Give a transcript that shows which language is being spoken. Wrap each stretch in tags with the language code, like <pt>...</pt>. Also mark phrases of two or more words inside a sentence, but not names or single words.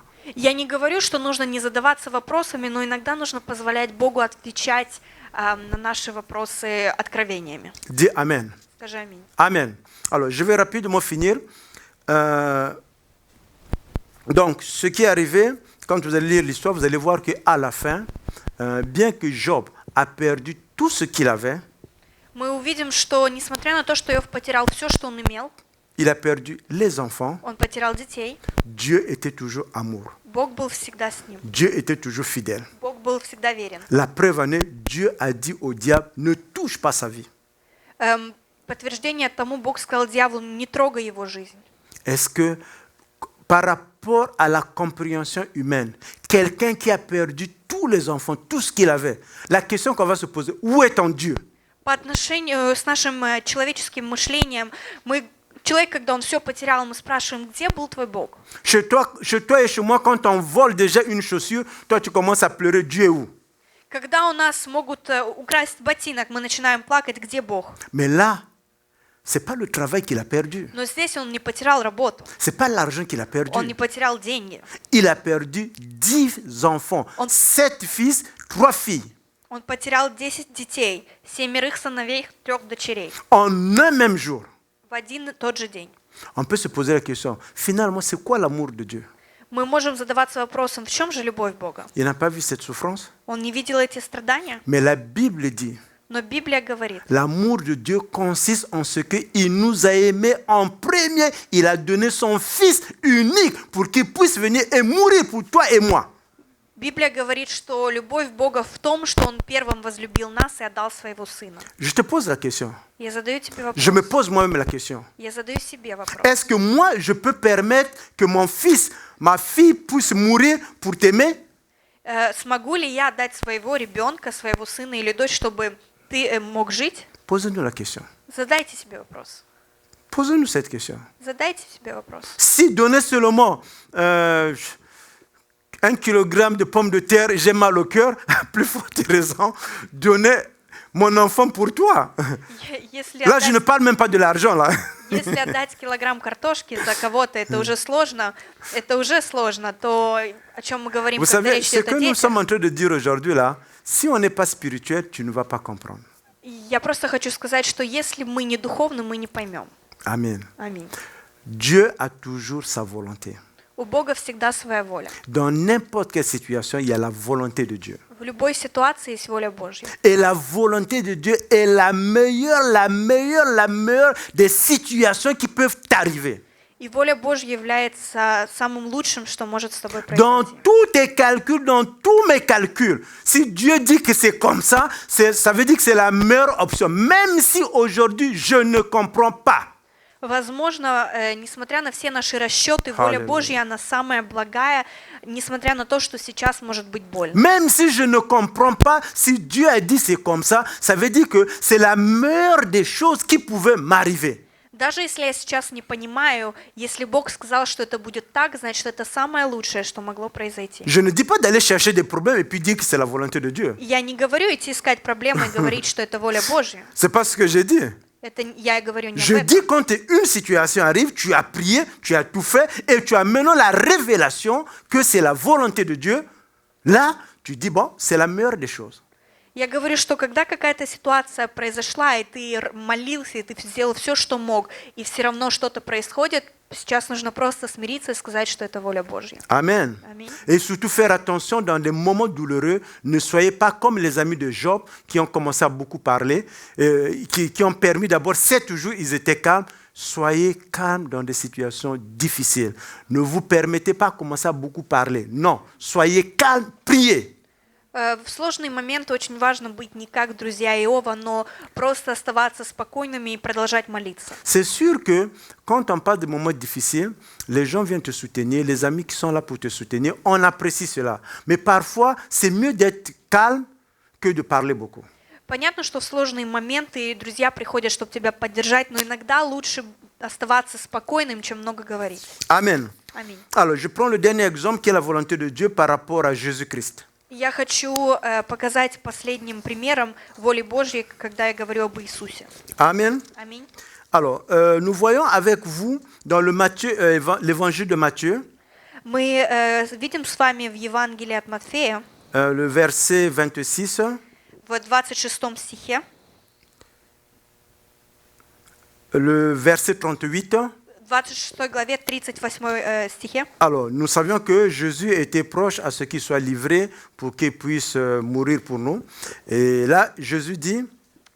<ru>Я не говорю, что нужно не задаваться вопросами, но иногда нужно позволять Богу отвечать на наши вопросы откровениями.</ru> <fr>Dis Amen.</fr> <ru>Скажи аминь.</ru> <fr>Amen. Alors, je vais rapidement finir. Donc, ce qui est arrivé, quand vous allez lire l'histoire, vous allez voir qu'à la fin, bien que Job a perdu tout ce qu'il avait,</fr> <ru>мы увидим, что несмотря на то, что Иов потерял все, что он имел,</ru> <fr>il a perdu les enfants,</fr> <ru>он потерял детей,</ru> <fr>Dieu était toujours amour.</fr> <ru>Бог был всегда с ним.</ru> <fr>Dieu était toujours fidèle.</fr> <ru>Бог был всегда верен.</ru> <fr>La preuve en est, Dieu a dit au diable, ne touche pas sa vie.</fr> <ru>Подтверждение тому, Бог сказал дьяволу, не трогай его жизнь.</ru> <fr>Est-ce que par rapport à la compréhension humaine, quelqu'un qui a perdu tous les enfants, tout ce qu'il avait, la question qu'on va se poser, où est ton Dieu?</fr> <ru>По отношению с нашим человеческим мышлением, человек, когда он все потерял, мы спрашиваем, где был твой Бог?</ru> <fr>Chez toi et chez moi, quand on vole déjà une chaussure, toi tu commences à pleurer, Dieu est où?</fr> <ru>Когда у нас могут украсть ботинок, мы начинаем плакать, где Бог?</ru> <fr>Mais là, c'est pas le travail qu'il a perdu.</fr> <ru>Но здесь он не потерял работу,</ru> <fr>C'est pas l'argent qu'il a perdu.</fr> <ru>он не потерял деньги.</ru> <fr>Il a perdu 10 enfants, 7 fils, 3 filles.</fr> <ru>Он потерял 10 детей, 7 сыновей, 3 дочерей</ru> <fr>En un même jour.</fr> <ru>в один и тот же день.</ru> <fr>On peut se poser la question, finalement, c'est quoi l'amour de Dieu?</fr> <ru>Мы можем задаваться вопросом, в чем же любовь Бога?</ru> <fr>Il n'a pas vu cette souffrance.</fr> <ru>Он не видел эти страдания,</ru> <fr>Mais la Bible dit,</fr> <ru>но Библия говорит,</ru> <fr>l'amour de Dieu consiste en ce qu'il nous a aimés en premier. Il a donné son Fils unique pour qu'il puisse venir et mourir pour toi et moi.</fr> <ru>Библия говорит, что любовь Бога в том, что Он первым возлюбил нас и отдал своего Сына.</ru> <fr>Je te pose la question.</fr> <ru>Я задаю тебе вопрос.</ru> <fr>Je me pose moi-même la question.</fr> <ru>Я задаю себе вопрос.</ru> <fr>Est-ce que moi, je peux permettre que mon fils, ma fille puisse mourir pour t'aimer?</fr> <ru>Смогу ли я отдать своего ребенка, своего сына или дочь, чтобы ты мог жить?</ru> <fr>Posez-nous la question.</fr> <ru>Задайте себе вопрос.</ru> <fr>Posez-nous cette question.</fr> <ru>Задайте себе вопрос.</ru> <fr>Si donner seulement 1 kilogramme de pommes de terre, j'ai mal au cœur, à plus forte raison, donner mon enfant pour toi.</fr> <ru>Если</ru> <fr>Là, je ne parle même pas de l'argent, là.</fr> <ru>Если отдать килограмм картошки за кого-то, это уже сложно, то о чем мы говорим,</ru> <fr>Vous</fr> <ru>когда</ru> <fr>savez,</fr> <ru>речь</ru> <fr>ce</fr> <ru>идет</ru> <fr>que</fr> <ru>о</ru> <fr>nous</fr> <ru>детях?</ru> <fr>sommes en train de dire aujourd'hui, là, si on n'est pas spirituel, tu ne vas pas comprendre.</fr> <ru>Я просто хочу сказать, что если мы не духовны, мы не поймем.</ru> <fr>Amen.</fr> <ru>Аминь.</ru> <fr>Dieu a toujours sa volonté.</fr> <ru>У Бога всегда своя воля.</ru> <fr>Dans n'importe quelle situation, il y a la volonté de Dieu.</fr> <ru>В любой ситуации есть воля Божья.</ru> <fr>Et la volonté de Dieu est la meilleure des situations qui peuvent t'arriver.</fr> <ru>И воля Божья является самым лучшим, что может с тобой</ru> <fr>Dans</fr> <ru>произойти.</ru> <fr>tous tes calculs, dans tous mes calculs, si Dieu dit que c'est comme ça, ça veut dire que c'est la meilleure option. Même si aujourd'hui, je ne comprends pas.</fr> <ru>Возможно, несмотря на все наши расчеты, воля Аллилуйя. Божья, она самая благая, несмотря на то, что сейчас может быть больно.</ru> <fr>Même si je ne comprends pas, si Dieu a dit c'est comme ça veut dire que c'est la meilleure des choses qui pouvaient m'arriver.</fr> <ru>Даже если я сейчас не понимаю, если Бог сказал, что это будет так, значит, это самое лучшее, что могло произойти.</ru> <fr>Je ne dis pas d'aller chercher des problèmes et puis dire que c'est la volonté de Dieu.</fr> <ru>Я не говорю идти искать проблемы и говорить, что это воля Божья.</ru> <fr>C'est pas ce que j'ai dit.</fr> <ru>Это я говорю не об</ru> <fr>Je</fr> <ru>этом.</ru> <fr>dis quand une situation arrive, tu as prié, tu as tout fait et tu as maintenant la révélation que c'est la volonté de Dieu. Là, tu dis bon, c'est la meilleure des choses.</fr> <ru>Я говорю, что когда какая-то ситуация произошла, и ты молился, и ты сделал все, что мог, и все равно что-то происходит, сейчас нужно просто смириться и сказать, что это воля Божья.</ru> <fr>Amen. Amen. Et surtout faire attention dans des moments douloureux. Ne soyez pas comme les amis de Job qui ont commencé à beaucoup parler, qui ont permis d'abord 7 jours, ils étaient calmes. Soyez calmes dans des situations difficiles. Ne vous permettez pas de commencer à beaucoup parler. Non, soyez calmes, priez.</fr> <ru>В сложные моменты очень важно быть не как друзья Иова, но просто оставаться спокойными и продолжать молиться.</ru> <fr>C'est sûr que quand on parle de moments difficiles, les gens viennent te soutenir, les amis qui sont là pour te soutenir, on apprécie cela. Mais parfois, c'est mieux d'être calme que de parler beaucoup.</fr> <ru>Понятно, что в сложные моменты друзья приходят, чтобы тебя поддержать, но иногда лучше оставаться спокойным, чем много говорить.</ru> <fr>Amen.</fr> <ru>Аминь.</ru> <fr>Alors, je prends le dernier exemple qui est la volonté de Dieu par rapport à Jésus-Christ.</fr> <ru>Я хочу показать последним примером воли Божьей, когда я говорю об Иисусе.</ru> <fr>Amen.</fr> <ru>Аминь.</ru> <fr>Alors, nous voyons avec vous dans l'évangile de Matthieu,</fr> <ru>Мы видим с вами в Евангелии от Матфея,</ru> <fr>le verset 26,</fr> <ru>в 26 стихе,</ru> <fr>le verset 38.</fr> <ru>в 26 главе, 38 стихе.</ru> <fr>Alors, nous savions que Jésus était proche à ce qu'il soit livré pour qu'il puisse mourir pour nous. Et là, Jésus dit,</fr>